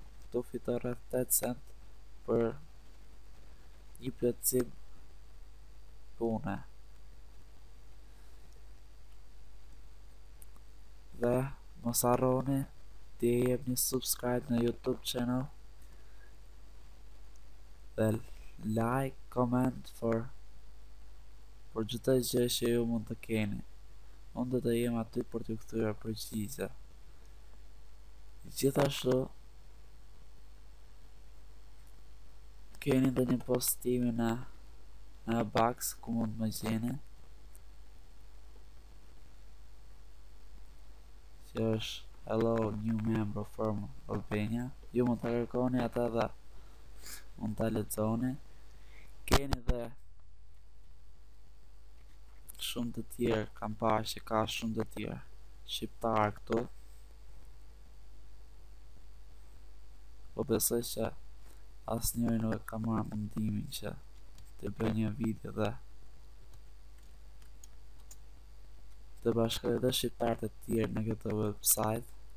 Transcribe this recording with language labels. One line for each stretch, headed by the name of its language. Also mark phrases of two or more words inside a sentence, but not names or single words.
Albanian: Këtu fitoj rreth 8 cent për një plotësim pune. Dhe mos harroni të jepni subscribe në YouTube channel dhe like, comment për çdo gjë që ju mund të keni. Unë do të jem aty për t'ju kthyer përgjigje. Gjithashtu keni ndonjë postime në box ku mund të më gjeni, që është
English: hello new member from Albania.
Albanian: Ju mund të kërkoni ata dhe mund ta lexoni. Keni dhe shumë të tjerë, kam parë që ka shumë të tjerë shqiptar këtu, po besoj që asnjëri nuk e ka marrë mendimin që të bëj një video dhe të bashkoj edhe shqiptarët e tjerë në këtë website.